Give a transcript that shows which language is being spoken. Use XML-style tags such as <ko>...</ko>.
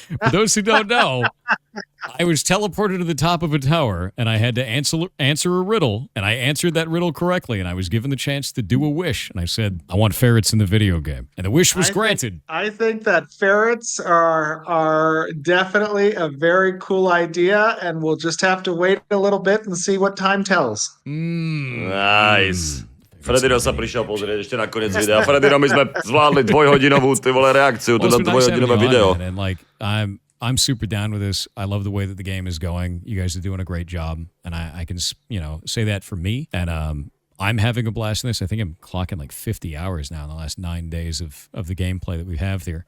<en>For those who don't know, I was teleported to the top of a tower, and I had to answer a riddle, and I answered that riddle correctly, and I was given the chance to do a wish, and I said, I want ferrets in the video game. And the wish was granted. I think that ferrets are definitely a very cool idea, and we'll just have to wait a little bit and see what time tells. Nice.</en> <sk>Fredino sa prišiel pozrieť ešte na koniec videa. Fredino, my sme zvládli dvojhodinovú ty vole reakciu, to na dvojhodinové video.</sk> <en>And like, I'm super down with this. I love the way that the game is going. You guys are doing a great job, and I can, you know, say that for me. And I'm having a blast in this. I think I'm clocking like 50 hours now in the last 9 days of the gameplay that we have here.</en>